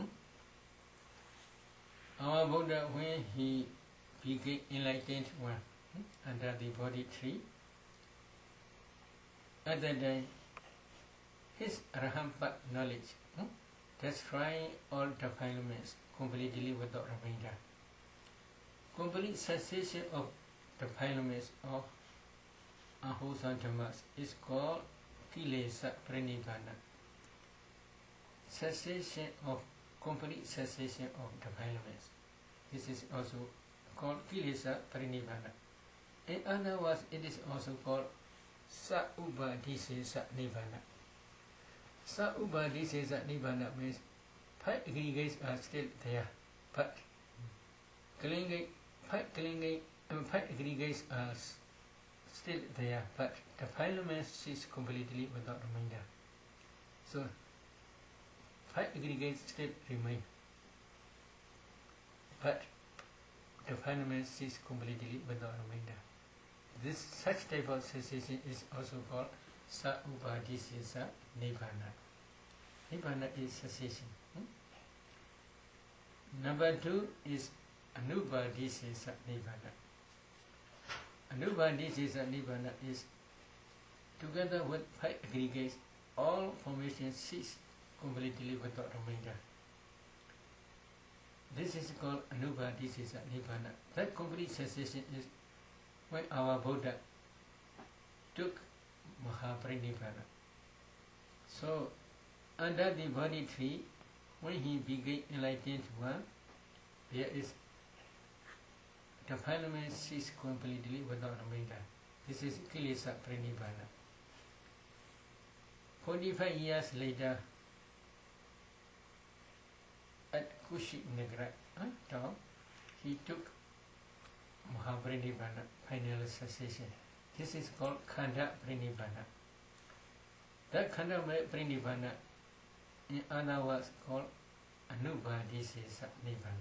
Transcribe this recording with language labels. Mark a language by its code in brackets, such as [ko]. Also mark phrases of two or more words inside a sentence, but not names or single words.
[en] Our Buddha, when he became enlightened one under the Bodhi tree, at that time, his Arhampa knowledge destroying all defilements completely without remainder. Complete cessation of defilements of unwholesome dhammas is called [pi] kilesa pranibbana. [en] Cessation of complete cessation of defilements. This is also called [pi] kilesa pranibbana. [en] In other words, it is also called [pi] sa-ubadisesa nibbana. Sa-ubadisesa nibbana [en] means five aggregates are still there, but five aggregates are still there, but the defilements cease completely without remainder. So, five aggregates still remain, but the defilements cease completely without remainder. This such type of cessation is also called [pi] sa-ubadisesa nibbana. [en] Nibbana is cessation. Number two is [pi] anubadisesa nibbana. Anubadisesa nibbana [en] is together with five aggregates, all formations cease completely without remainder. This is called [pi] anubadisesa nibbana. [en] That complete cessation is when our Buddha took Mahaparinibbana. So, under the Bodhi tree, when he became enlightened one, there is defilement cease completely without remainder. This is [pi] kilesa pranibbana. [en] 45 years later, at Kushinagra, he took Mahaparinibbana, final cessation. This is called [pi] Khanda Parinibbana. [en] That [pi] Khanda Parinibbana, [en] in other words, called [pi] Anubadisesa Nibbana.